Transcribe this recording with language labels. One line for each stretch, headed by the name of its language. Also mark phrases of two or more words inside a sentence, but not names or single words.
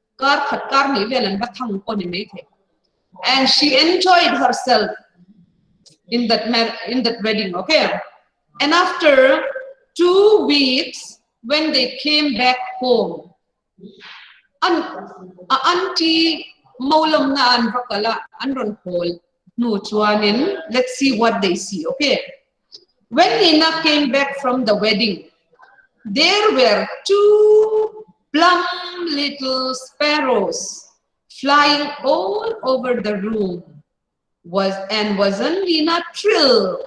English: And she enjoyed herself in that wedding. Okay, and after 2 weeks, when they came back home, auntie
Mizo: maulam na an bakala anron hol no chuanin.
English: Let's see what they see. Okay, when Nina came back from the wedding, there were 2 plump little sparrows flying all over the room. Wasn't Nina thrilled?